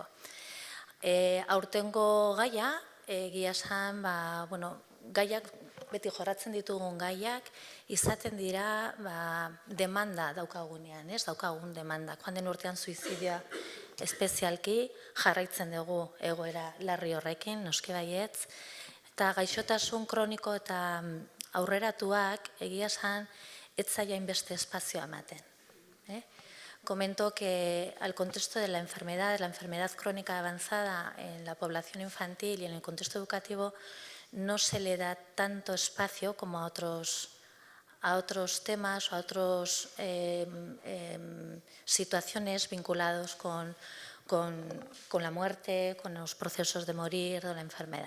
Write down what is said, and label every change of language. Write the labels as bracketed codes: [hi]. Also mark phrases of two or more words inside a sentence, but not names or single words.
[eu] Aurtengo gaia, egia esan, gaiak, beti jorratzen ditugun gaiak, izaten dira demanda daukagunean, daukagun demanda. Joan den urtean suizidioa espezialki jarraitzen dugu egoera larri horrekin, noski baietz, eta gaixotasun kroniko eta aurreratuak egia esan ez zaila inbeste espazioa ematen. [es] Comento que al contexto de la enfermedad crónica avanzada en la población infantil y en el contexto educativo no se le da tanto espacio como a otros temas o a otras situaciones vinculados con la muerte, con los procesos de morir o la enfermedad.